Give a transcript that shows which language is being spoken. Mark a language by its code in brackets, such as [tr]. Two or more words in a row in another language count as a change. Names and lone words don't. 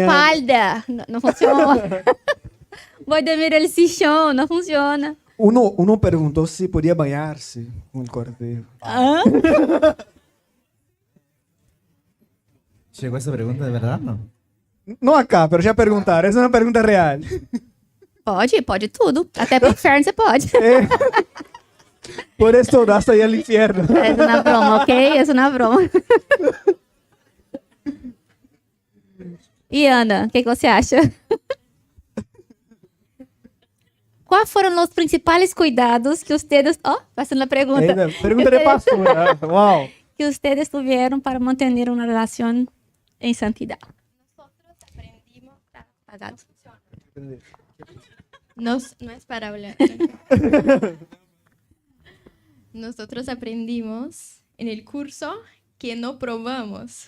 [es] espalda, no funciona. Voy a dormir el sillón, no funciona. Uno preguntó si podía bañarse con el cortejo. ¿Ah? ¿Llegó esa pregunta de verdad, no? No acá, pero ya perguntaram. [pt] Essa é uma pergunta real. Pode tudo. Até pro inferno você pode. [es] Por eso hasta ahí al infierno. [pt] É uma broma, ok? É uma broma. E Ana, o que você acha? Quais foram os principais cuidados que ustedes... Oh, fazendo a pergunta. Pergunta de pastora. Wow. [es] Que ustedes tuvieron para mantener una relación en santidad. Nosotros aprendimos... Apagado. No es para hablar. nosotros aprendimos en el curso que no probamos.